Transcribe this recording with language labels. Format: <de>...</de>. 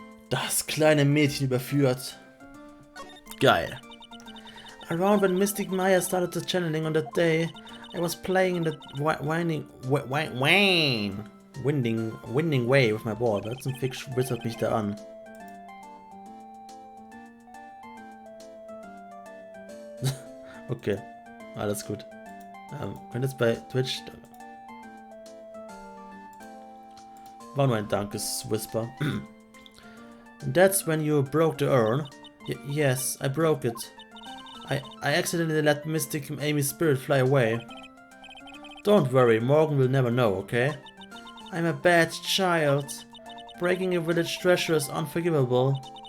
<de>Das kleine Mädchen überführt. Geil.</de> <en>Around when Mystic Maya started the channeling on that day, I was playing in the winding way with my ball. That's ein Fick witzert mich da an.</en> <de>Okay, alles gut. Könnt jetzt bei Twitch... War nur ein Dankes-Whisper.</de> <en>And that's when you broke the urn? Yes, I broke it. I accidentally let Mystic Amy's spirit fly away. Don't worry, Morgan will never know, okay? I'm a bad child. Breaking a village treasure is unforgivable.</en>